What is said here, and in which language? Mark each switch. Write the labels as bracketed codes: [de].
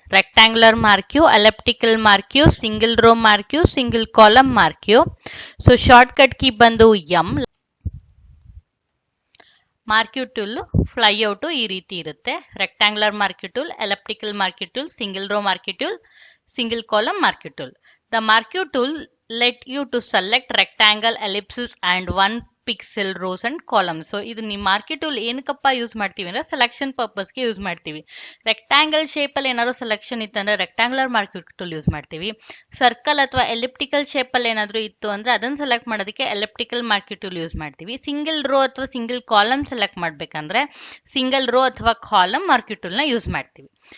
[kn] Rectangular ಮಾರ್ಕ್ಯೂ, elliptical ಮಾರ್ಕ್ಯೂ, single rho ಮಾರ್ಕ್ಯೂ, single column ಮಾರ್ಕ್ಯೂ. So short cut key ಬಂದು M. ಮಾರ್ಕ್ಯೂ tool ಫ್ಲೈಔಟ್ ಈ ರೀತಿ ಇರುತ್ತೆ. Rectangular ಮಾರ್ಕ್ಯೂ tool, elliptical ಮಾರ್ಕ್ಯೂ tool, single rho ಮಾರ್ಕ್ಯೂ tool, single column ಮಾರ್ಕ್ಯೂ tool. [en] The marquee tool let you to select rectangle, ellipses and 1 pixel rows and columns. [kn] So ಇದು ನಿಮ್ಮ ಮಾರ್ಕ್ಯೂ tool ಏನಕ್ಕಪ್ಪ use ಮಾಡ್ತೀವಿ ಅಂದ್ರೆ selection ಪರ್ಪಸ್ಗೆ use ಮಾಡ್ತೀವಿ. ರೆಕ್ಟ್ಯಾಂಗಲ್ ಶೇಪಲ್ಲಿ ಏನಾದ್ರು ಸೆಲೆಕ್ಷನ್ ಇತ್ತಂದ್ರೆ ರೆಕ್ಟ್ಯಾಂಗ್ಯುಲರ್ ಮಾರ್ಕ್ಯೂ ಟೂಲ್ ಯೂಸ್ ಮಾಡ್ತೀವಿ. ಸರ್ಕಲ್ ಅಥವಾ ಎಲಿಪ್ಟಿಕಲ್ ಶೇಪಲ್ಲಿ ಏನಾದರೂ ಇತ್ತು ಅಂದ್ರೆ ಅದನ್ನು ಸೆಲೆಕ್ಟ್ ಮಾಡೋದಕ್ಕೆ ಎಲಿಪ್ಟಿಕಲ್ ಮಾರ್ಕ್ಯೂ ಟೂಲ್ ಯೂಸ್ ಮಾಡ್ತೀವಿ. ಸಿಂಗಲ್ ರೋ ಅಥವಾ ಸಿಂಗಲ್ ಕಾಲಮ್ ಸೆಲೆಕ್ಟ್ ಮಾಡಬೇಕಂದ್ರೆ ಸಿಂಗಲ್ ರೋ ಅಥವಾ ಕಾಲಮ್ ಮಾರ್ಕ್ಯೂ ಟೂಲ್ನ ಯೂಸ್ ಮಾಡ್ತೀವಿ.